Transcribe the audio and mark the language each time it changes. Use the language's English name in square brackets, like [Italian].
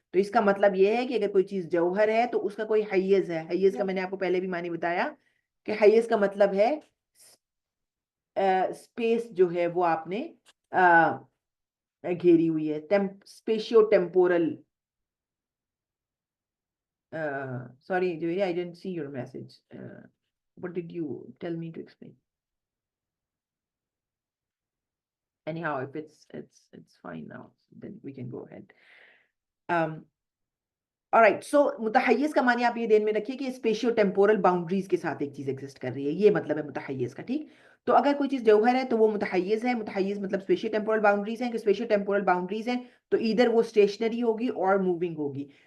[Hindi] तो इसका मतलब ये है कि अगर कोई चीज जौहर है तो उसका कोई हैय्यज है। हैय्यज का मैंने आपको पहले भी मानी बताया कि हैय्यज का मतलब है स्पेस जो है वो आपने घेरी हुई है, स्पेशियो temporal. [English] sorry Joey, I didn't see your message. What did you tell me to explain? Anyhow, if it's fine now, then we can go ahead. [Hindi] Alright, सो मुतहय्यिज का मानी आप ये ध्यान में रखिए कि स्पेशियो टेम्पोरल बाउंड्रीज के साथ एक चीज एग्जिस्ट कर रही है, ये मतलब है मुतहय्यिज का। ठीक, तो अगर कोई चीज जौहर है तो वो मुतहय्यिज है। मुतहय्यिज मतलब स्पेशियो टेम्पोरल बाउंड्रीज हैं, कि स्पेशियो टेम्पोरल बाउंड्रीज हैं तो इधर वो स्टेशनरी होगी और मूविंग होगी।